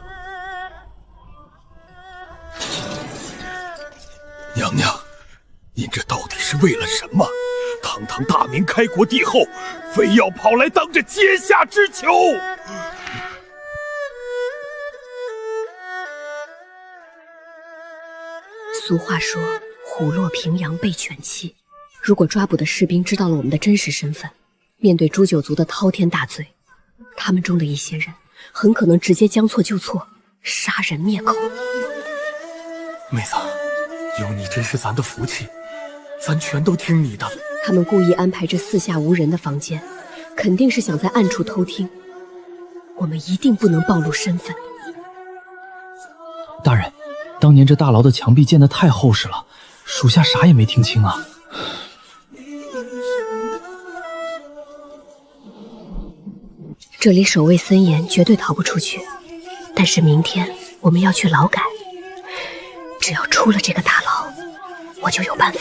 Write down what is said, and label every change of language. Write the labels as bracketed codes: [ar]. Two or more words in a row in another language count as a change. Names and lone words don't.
[zh] 娘娘，您這到底是為了什麼？堂堂大明開國帝後，非要跑來當着階下之囚？俗話說，虎落平陽被犬欺。如果抓捕的士兵知道了我們的真實身份，面對誅九族的滔天大罪，他們中的一些人很可能直接將錯就錯，殺人滅口。妹子，有你真是咱的福氣，咱全都聽你的。他們故意安排這四下無人的房間，肯定是想在暗處偷聽。我們一定不能暴露身份。大人，當年這大牢的牆壁建得太厚實了，屬下啥也沒聽清啊。這裡守衛森嚴，絕對逃不出去。但是明天我們要去勞改，只要出了這個大牢，我就有辦法。